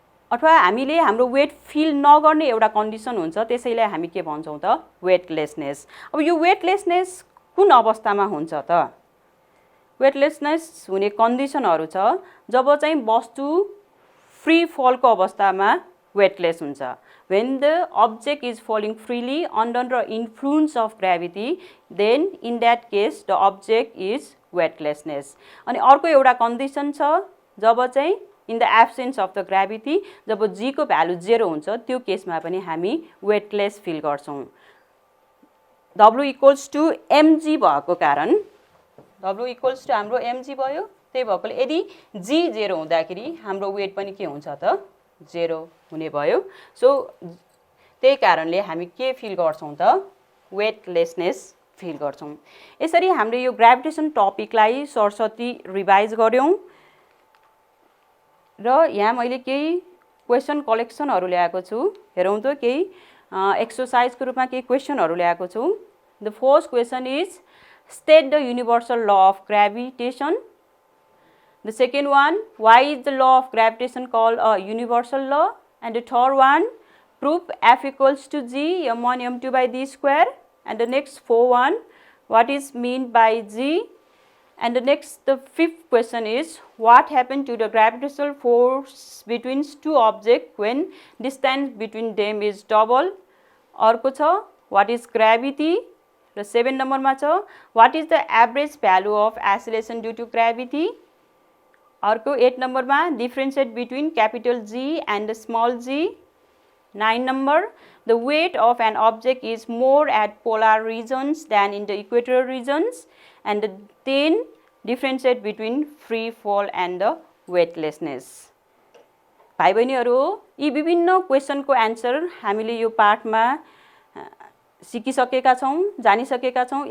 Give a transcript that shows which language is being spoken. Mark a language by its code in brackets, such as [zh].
[ne] अथवा हामीले हाम्रो वेट फिल नगर्ने एउटा कन्डिसन हुन्छ त्यसैले हामी के भन्छौं त वेटलेसनेस। अब यो वेटलेसनेस कुन अवस्थामा हुन्छ त? वेटलेसनेस हुने कन्डिसनहरु छ जब चाहिँ वस्तु फ्री फलको अवस्थामा वेटलेस हुन्छ। [en] When the object is falling freely under the influence of gravity then in that case the object is weightlessness। [ne] अनि अर्को एउटा कन्डिसन छ जब चाहिँ [en] in the absence of the gravity [ne] job g को भ्यालु 0 हुन्छ त्यो केसमा पनि हामी वेटलेस फिल गर्छौं। W equals to mg भएको कारण W equals to हाम्रो mg भयो। त्यही भएकोले यदि g 0 हुँदाखेरि हाम्रो वेट पनि के हुन्छ त 0 हुने भयो। सो त्यही कारणले हामी के फिल गर्छौं त वेटलेसनेस फिल गर्छौं। यसरी हामीले यो ग्राभिटेसन टपिकलाई सरस्वती रिभाइज गर्यौं र यहाँ मैले केही क्वेशन कलेक्सनहरु ल्याएको छु। हेरौं त केही एक्सरसाइजको रूपमा केही क्वेशनहरु ल्याएको छु। [en] The first question is State the universal law of gravitation. The second one, why is the law of gravitation called a universal law? And the third one, prove F equals to G, m1 m2 by d square. And the next four one, what is meant by G? And the fifth question is, what happened to the gravitational force between two objects when distance between them is double? [ne] अर्को छ, [en] what is gravity? [ne] र 7 नम्बरमा छ, [en] what is the average value of acceleration due to gravity? [ne] अर्को 8 नम्बरमा, [en] differentiate between capital G and small g. 9 number, the weight of an object is more at polar regions than in the equatorial regions. And 10, differentiate between free fall and the weightlessness. [ne] भाइ बहिनीहरु, यी विभिन्न क्वेशनको answer हामीले यो पाठमा सिकिसकेका छौं, जानिसकेका छौं।